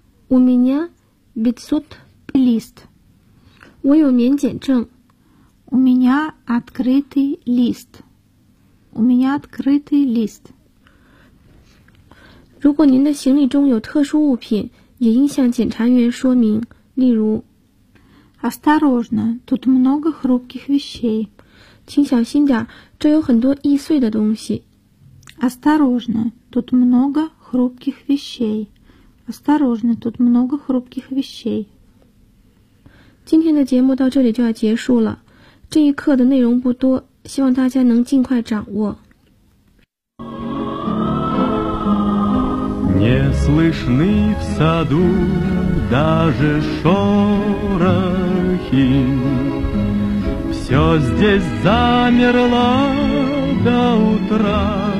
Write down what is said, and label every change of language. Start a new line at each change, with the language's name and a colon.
Russian: У меня пятьсот лист.
Chinese: 我有免检证。
Russian: У меня открытый лист. У меня открытый лист.
Chinese: 如果您的行李中有特殊物品，也应向检查员说明，例如。
Russian: Осторожно, тут много хрупких вещей.
Chinese: 请小心点，这有很多易碎的东西。
Russian: Осторожно, тут много хрупких вещей. Осторожно, тут много хрупких вещей.
Chinese: 今天的节目到这里就要结束了，这一课的内容不多，希望大家能尽快掌握。
Russian: Не слышны в саду даже шорохи. Все здесь замерло до утра.